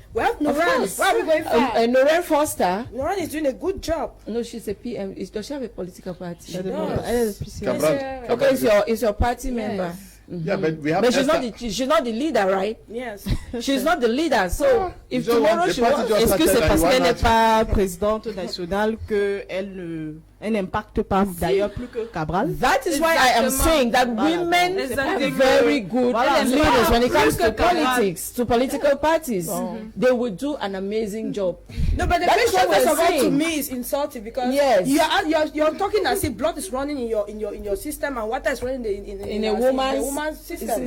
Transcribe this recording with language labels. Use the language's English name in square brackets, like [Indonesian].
[English] We have Noran. Why are we going far? Noran Foster. Noran is doing a good job. No, she's a PM. Does she have a political party? She does. Cabral. Okay, it's your party member. Yeah, but we have. But she's not the leader, right? Yes. She's not the leader. So if tomorrow she wants, [French] est-ce que c'est parce qu'elle n'est pas présidente nationale qu'elle n'impacte pas d'ailleurs plus que Cabral? [English] That is why I am saying that women are very good leaders when it comes to politics, to political parties. They will do an amazing job. No, but the question first of all to me is insulting because you're talking as if blood is running in your system and water is running in a woman's system.